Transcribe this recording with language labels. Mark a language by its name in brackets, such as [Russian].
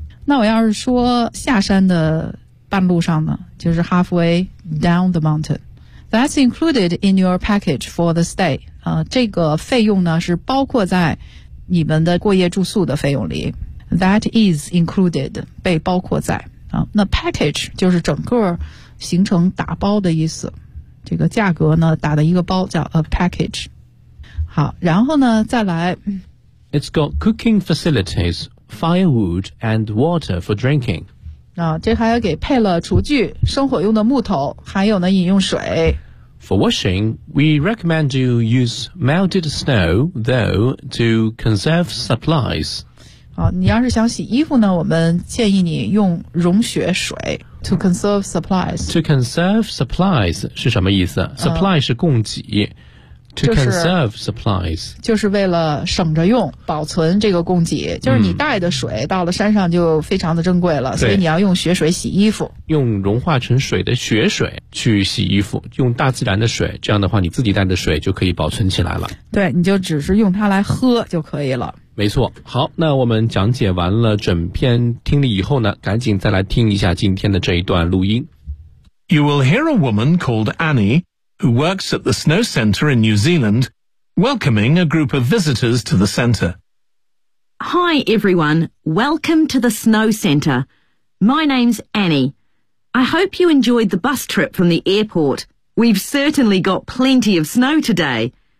[Chinese] 那我要是说下山的半路上呢就是 [English] halfway down the mountain。 That's included in your package for the stay. [Chinese] 这个费用呢是包括在你们的过夜住宿的费用里。 [English] That is included, [Chinese] 被包括在。那 package 就是整个行程打包的意思。这个价格呢打的一个包叫 a package。好，然后呢再来。 [English] It's got cooking facilities, firewood and water for drinking. [Chinese] 这还给配了厨具、生火用的木头，还有呢饮用水。 [English] For washing, we recommend you use melted snow, though, to conserve supplies. [Chinese] 你要是想洗衣服呢，我们建议你用融雪水 [English] to conserve supplies. To conserve supplies [Chinese] 是什么意思？Supply 是供给。 [English] To conserve supplies [Chinese] 就是为了省着用，保存这个供给，就是你带的水到了山上就非常的珍贵了，所以你要用雪水洗衣服，用融化成水的雪水去洗衣服，用大自然的水，这样的话你自己带的水就可以保存起来了，对，你就只是用它来喝就可以了，没错。好，那我们讲解完了整篇听力以后呢，赶紧再来听一下今天的这一段录音。 [English] You will hear a woman called AnnieWho works at the snow center in New Zealand, welcoming a group of visitors to the center. Hi everyone, welcome to the snow center. My name's Annie. I hope you enjoyed the bus trip from the airport. We've certainly got plenty of snow today.